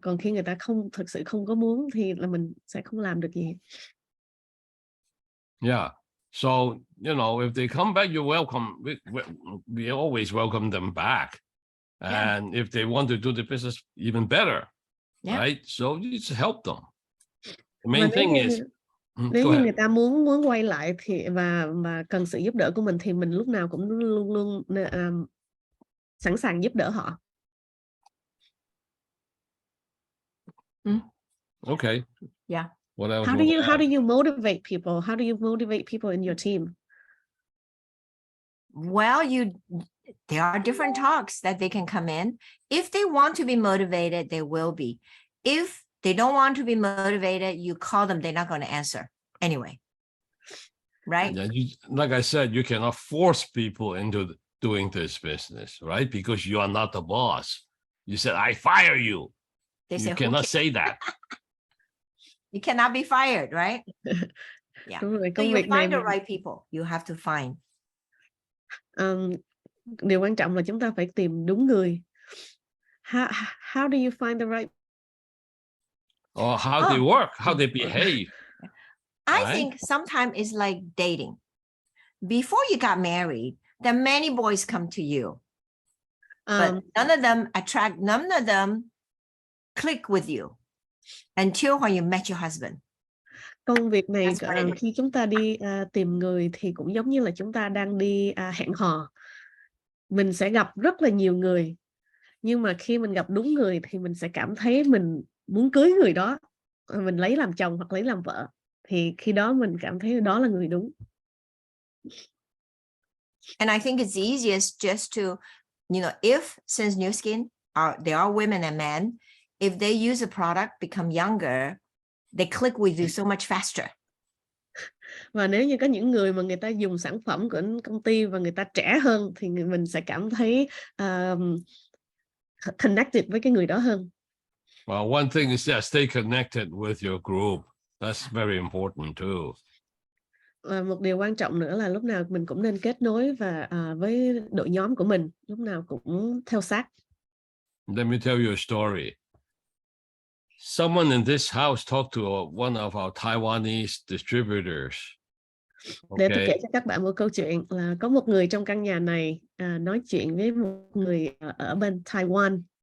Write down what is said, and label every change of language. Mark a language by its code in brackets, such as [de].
[vi] Còn khi người ta thực sự không có muốn thì là mình sẽ không làm được gì. Yeah. [en] So, you know, if they come back, you're welcome. We always welcome them back. And if they want to do the business even better, right? So you just help them. The main thing is, [vi] nếu như người ta muốn quay lại thì và cần sự giúp đỡ của mình, thì mình lúc nào cũng luôn sẵn sàng giúp đỡ họ. Okay. Yeah. [en] What else? How do you motivate people? How do you motivate people in your team? Well, there are different talks that they can come in. If they want to be motivated, they will be. If they don't want to be motivated, you call them, they're not going to answer anyway. Right? Yeah, like I said, you cannot force people into doing this business, right? Because you are not the boss. You said, I fire you. You cannot say that. You cannot be fired, right? Yeah. So you find the right people. You have to find. [vi] Điều quan trọng là chúng ta phải tìm đúng người. [en] How do you find the right? Or how they work, how they behave. I think sometimes it's like dating. Before you got married, there are many boys come to you, but none of them click with you until when you met your husband. [vi] Công việc này khi chúng ta đi tìm người thì cũng giống như là chúng ta đang đi hẹn hò. Mình sẽ gặp rất là nhiều người, nhưng mà khi mình gặp đúng người thì mình sẽ cảm thấy mình muốn cưới người đó, mình lấy làm chồng hoặc lấy làm vợ, thì khi đó mình cảm thấy đó là người đúng. [en] And I think it's easiest just to, since Nuskin there are women and men, if they use a product, become younger, they click with you so much faster. [vi] Và nếu như có những người mà người ta dùng sản phẩm của công ty và người ta trẻ hơn, thì mình sẽ cảm thấy connected với cái người đó hơn. [en] Well, one thing is stay connected with your group. That's very important too. [vi] Và một điều quan trọng nữa là lúc nào mình cũng nên kết nối và với đội nhóm của mình, lúc nào cũng theo sát. [en] Let me tell you a story. Someone in this house talked to one of our Taiwanese distributors. [vi] Để tôi kể cho các bạn một câu chuyện là có một người trong căn nhà này nói chuyện với một người ở bên Taiwan.